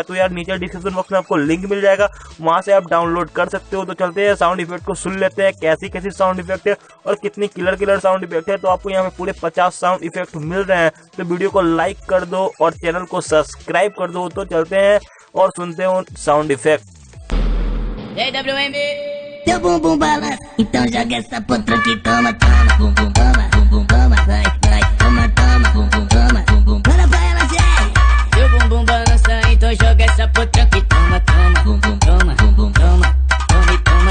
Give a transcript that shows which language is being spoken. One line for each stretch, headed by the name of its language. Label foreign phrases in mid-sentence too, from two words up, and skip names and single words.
Hindi: तो यार नीचे
English: description box
Hindi: में आपको लिंक मिल जाएगा, वहां से आप डाउनलोड कर सकते हो। तो चलते हैं
English: sound effect
Hindi: को सुन लेते हैं, कैसी कैसी
English: sound effect
Hindi: है और कितनी
English: killer sound effect
Hindi: है। तो आपको यहाँ पे पूरे 50
English: sound effect
Hindi: मिल रहे हैं। तो वीडियो को लाइक कर दो और चैनल को सब्सक्राइब कर दो। तो चलते हैं और सुनते हैं
English: sound effect.
Portuguese: Teu bumbum balança, então joga essa potranca que toma, toma, bumbum toma, bumbum toma, vai, vai, toma, toma, bumbum toma, bumbum. Bora pra ela, Zé! Teu bumbum balança, então joga essa potranca que toma, toma, bumbum toma, bumbum toma, toma e toma.